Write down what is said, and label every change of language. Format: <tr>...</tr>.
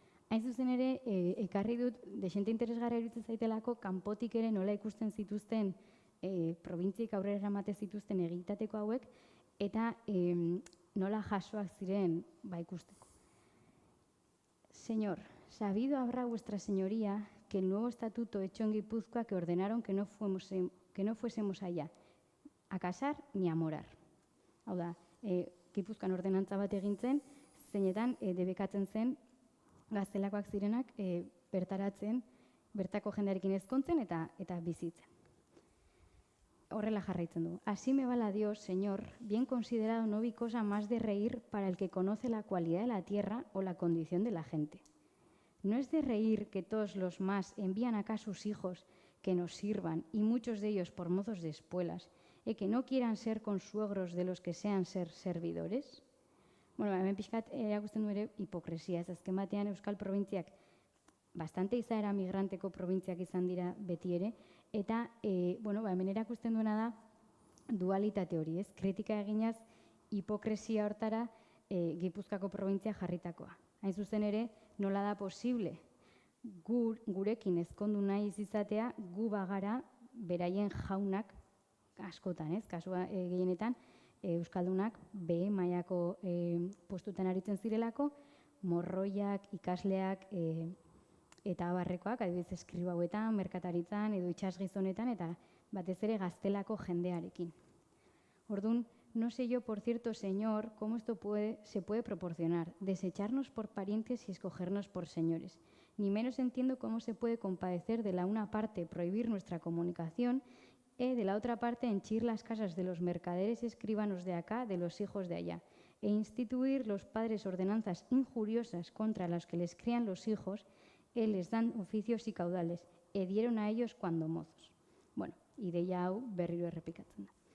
<eu>Hain zuzen ere, ekarri dut, desente interesgarra iruditzen zaitelako, kanpotik ere nola ikusten zituzten, probintziek aurrera eramate zituzten egitateko hauek, eta nola jasoak ziren ikusteko.</eu> <es>Señor, sabido habrá vuestra señoría que el nuevo estatuto hecho en Guipúzcoa que ordenaron que no fuésemos allá a casar ni a morar.</es> <eu>Hau da, Gipuzkoan ordenantza bat egintzen, zeinetan debekatzen zen gaztelakoak zirenak bertaratzen, bertako jendearekin ezkontzen eta bizitzen. Horrela jarraitzen du.</eu> <es>Así me va la Dios, Señor, bien considerado no vi cosa más de reír para el que conoce la cualidad de la tierra o la condición de la gente. No es de reír que todos los más envían acá sus hijos que nos sirvan, y muchos de ellos por mozos de espuelas, y que no quieran ser consuegros de los que sean ser servidores.</es> <eu>Hemen pixkat erakusten du ere hipokresia, ez azken batean Euskal Probintziak bastante izaera migranteko probintziak izan dira beti ere, eta hemen erakusten duena da dualitate hori, ez? Kritika eginaz hipokresia hortara Gipuzkoako probintzia jarritakoa. Hain zuzen ere, nola da posible gurekin ezkondu nahi izatea, gu bagara beraien jaunak askotan, ez? Kasua gehienetan, euskaldunak B mailako postutan aritzen zirelako, morroiak, ikasleak eta abarrekoak, adibidez eskribauetan, merkataritzan edo itsasgizonetan eta batez ere gaztelako jendearekin. Orduan,</eu> <es>no sé yo, por cierto, señor, cómo esto se puede proporcionar, desecharnos por parientes y escogernos por señores. Ni menos entiendo cómo se puede compadecer de la una parte prohibir nuestra comunicación y de la otra parte henchir las casas de los mercaderes y escribanos de acá, de los hijos de allá, e instituir los padres ordenanzas injuriosas contra las que les crían los hijos, les dan oficios y caudales, e dieron a ellos cuando mozos.</es> <eu>Ideia hau berriro errepikatzen da.</eu>